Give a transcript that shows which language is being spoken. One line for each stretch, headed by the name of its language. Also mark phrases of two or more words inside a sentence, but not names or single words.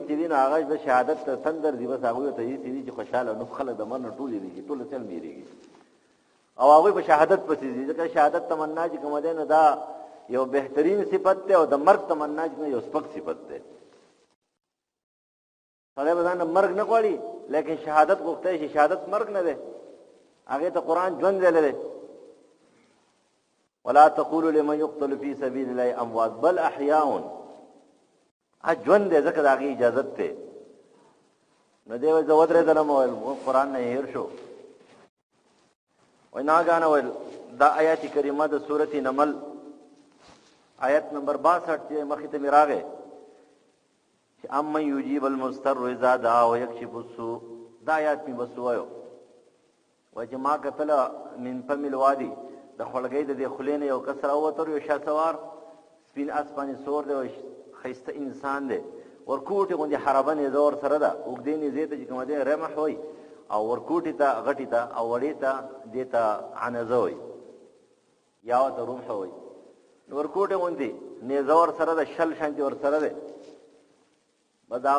Pashto: چې دي نو هغه د شهادت ته تندر دي بس هغوی ته هېڅ دي چې خوشحاله نو خلک د مرګ نه ټول یېرېږي ټول چل یېرېږي او هغوی په شهادت پسې ځي ځکه شهادت تمنا چې کومه دی نو دا یو بهترین صفت دی او د مرګ تمنا چې یو سپک صفت دی سړی به ځان مرګ نه غواړي لیکن شهادت غوښتی شي شهادت مرګ نه دی هغې ته قرآن ژوند ویلی دی
Arabic: ولا تقولوا لمن يقتل في سبيل الله اموات بل احیاء
Pashto: ژوند دی ځکه د هغې اجازت دی نو دی وایي زه ودرېدلم ویل قرآن نه هېر شو وایي ناګانه ویل دا آیات کریمه د سورت نمل آیت نمبر 62 چې مخې ته مې راغی چې امن
Arabic: یجیب المضطر اذا دعا ویکشف السوء
Pashto: دا آیات مې بس ووایو وایي چې ما کتله
Arabic: من فم الوادي
Pashto: د خولګۍ د دې خولې نه یو کس راووتر یو شهسوار سپین اس باندې سور دی او ښایسته انسان دی ورکوټې غوندې حربه نیزه ورسره ده اوږدې نیزې ته چې کومه دی رمح وایي او ورکوټې ته غټې ته او وړې ته دې ته عنزه وایي یا ورته رمح وایي نو ورکوټې غوندې نیزه ورسره ده شل شانتې ورسره دی بس هغه